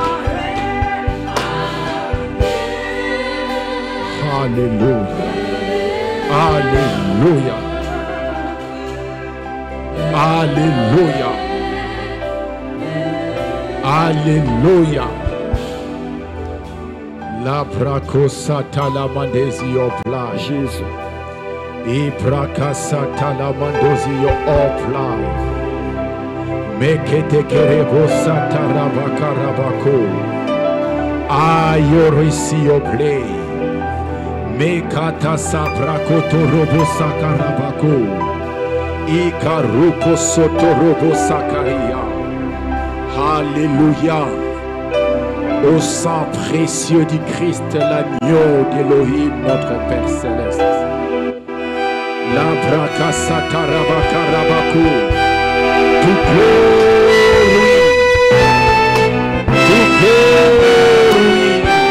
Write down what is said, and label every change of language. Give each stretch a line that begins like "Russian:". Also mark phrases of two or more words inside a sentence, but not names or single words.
French: Hallelujah. Hallelujah. Alléluia. Alléluia. La bracosata la mandesi opla Jésus. I bracasata la mandosi opla. Mekete kerebo sata rabakarabako. Ayorisi ople. Mekata sabrakoto robo sakarabako. Ikaruko sotorobo sakaria. Alléluia. Au sang précieux du Christ, l'agneau d'Élohim, notre Père céleste. La braka satarabakarabaku. Tout glory. Tout glory.